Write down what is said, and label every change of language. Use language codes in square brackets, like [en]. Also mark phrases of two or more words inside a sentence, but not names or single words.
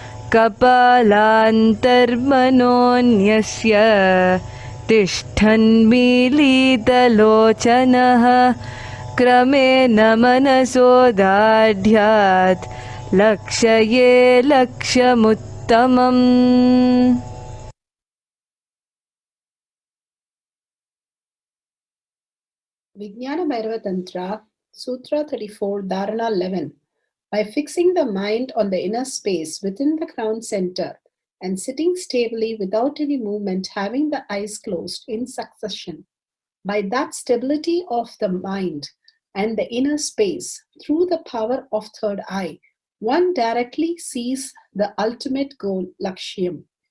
[sa] Kapalantarmanonyasya tishthanmilitalochanaha kramena manasodhadhyat lakshaye lakshamuttamam. [en] Vijnana Bhairava Tantra, Sutra 34, Dharana 11. By fixing the mind on the inner space within the crown center and sitting stably without any movement, having the eyes closed in succession, by that stability of the mind and the inner space, through the power of third eye, one directly sees the ultimate goal, Lakshyam,